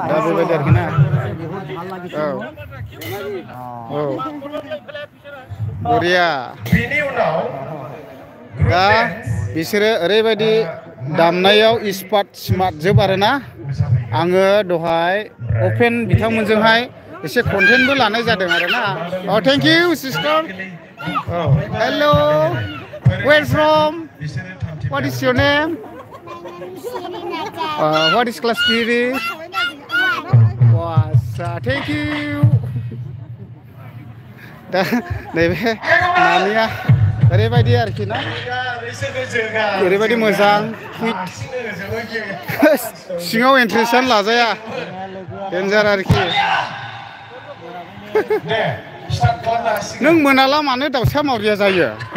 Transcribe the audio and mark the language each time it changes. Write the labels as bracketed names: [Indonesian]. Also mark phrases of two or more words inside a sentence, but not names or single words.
[Bodo] दा बेबायदि आरोखि ना बरिया दा बिसोरो ओरैबायदि दामनायाव स्मार्ट जोब आरोना आङो दहाय अपेन बिथांमोनजोंहाय एसे कन्टेन्टबो लानाय जादों आरोना [English] thank you sister hello where from what is your name what is class 3 thank you [Bodo] दा नैबे नानिया ओरैबायदि आरोखि ना ओरैबायदि मोजां फिट सिङाव एन्ट्रेन्सआनो लाजाया डेन्जार आरोखि नों मोनाला मानो दाउसा मावरिया जायो